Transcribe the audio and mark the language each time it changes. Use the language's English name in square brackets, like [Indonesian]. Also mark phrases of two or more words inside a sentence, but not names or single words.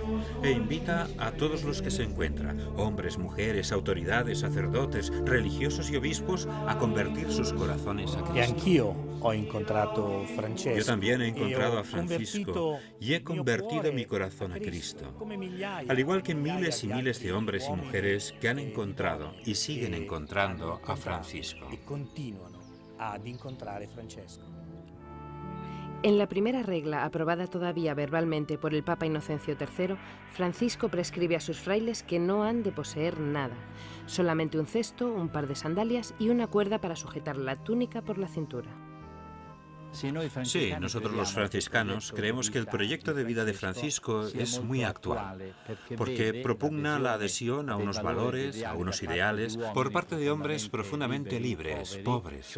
[Spanish] E invita a todos los que se encuentran, hombres, mujeres, autoridades, sacerdotes, religiosos y obispos, a convertir sus corazones a [Italian] E [Spanish] Cristo. [Italian] anch'io ho incontrato Francesco. [Spanish] Yo también he [Italian] e [Spanish] encontrado [Italian] ho [Spanish] a Francisco y he convertido mi corazón a Cristo. Al igual que miles y miles de hombres y mujeres que han encontrado y siguen encontrando a Francisco. [Italian] E continuano ad incontrare Francesco. [Spanish] En la primera regla, aprobada todavía verbalmente por el Papa Inocencio III, Francisco prescribe a sus frailes que no han de poseer nada, solamente un cesto, un par de sandalias y una cuerda para sujetar la túnica por la cintura. Sí, nosotros los franciscanos creemos que el proyecto de vida de Francisco es muy actual, porque propugna la adhesión a unos valores, a unos ideales, por parte de hombres profundamente libres, pobres.